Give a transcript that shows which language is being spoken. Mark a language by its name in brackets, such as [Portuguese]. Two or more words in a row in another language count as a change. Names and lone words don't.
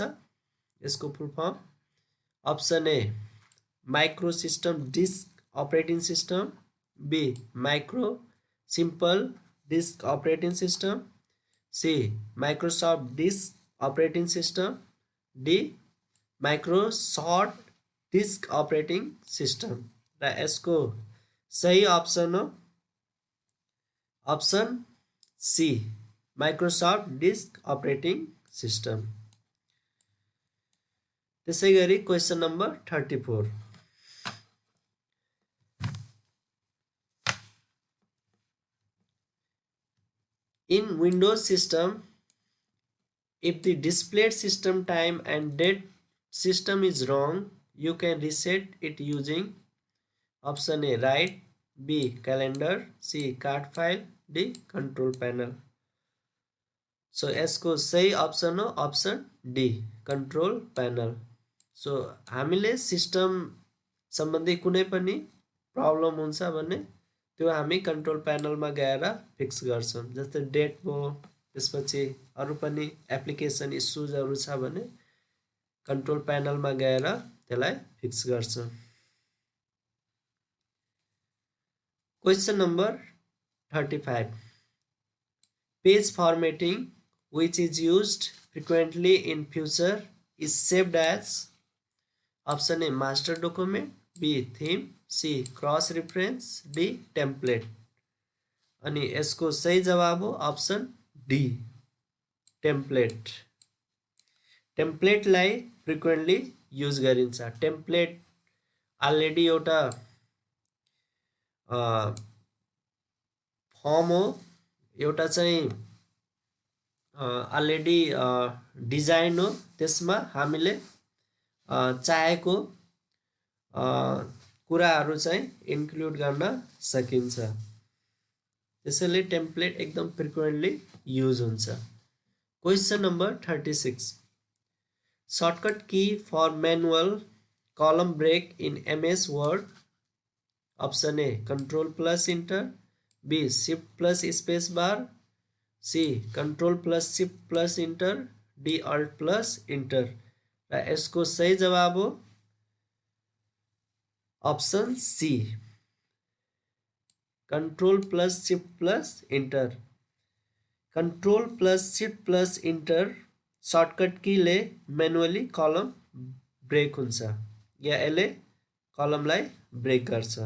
[English] यसको full form option A micro system disk operating system, B micro simple disk operating system, C Microsoft disk operating system, D micro short disk operating system. र यसको सही अप्सन हो option C Microsoft disk operating system. [Nepali] त्यसै गरी [English] question number 34 In Windows system, if the displayed system time and date system is wrong, you can reset it using option A write, B calendar, C card file, D control panel। so यसको सही option हो option D control panel। [Nepali] सो हामीले सिस्टम सम्बन्धी कुनै पनि प्रब्लम हुन्छ भने त्यो हामी [English] control panelमा [Nepali] गएर फिक्स गर्छौँ। जस्तै डेट भयो, त्यसपछि अरू पनि [English] application issuesहरू [Nepali] छ भने [English] control panelमा [Nepali] गएर त्यसलाई फिक्स गर्छौँ। [English] question number 35. Page formatting, which is used frequently in future, is saved as option A master document, B theme, C cross reference, D template. [Nepali] अनि यसको सही जवाब हो अप्सन डी टेम्प्लेट। [English] templateलाई frequently use गरिन्छ। [Nepali] टेम्प्लेट अलरेडी एउटा फर्म हो, एउटा चाहिँ अलरेडी डिजाइन हो, त्यसमा हामीले चाहेको कुराहरू चाहिँ इन्क्लुड गर्न सकिन्छ। त्यसैले टेम्प्लेट एकदम [English] frequently use [Nepali] हुन्छ। [English] question number 36. shortcut key for manual column break in MS Word, option A control plus enter, B shift plus space bar, C control plus shift plus enter, D alt plus enter. [Nepali] र यसको सही जवाब हो [English] option C control plus shift plus enter. control plus shift plus enter shortcut keyले manually column break [Nepali] हुन्छ या यसले [English] columnलाई break गर्छ।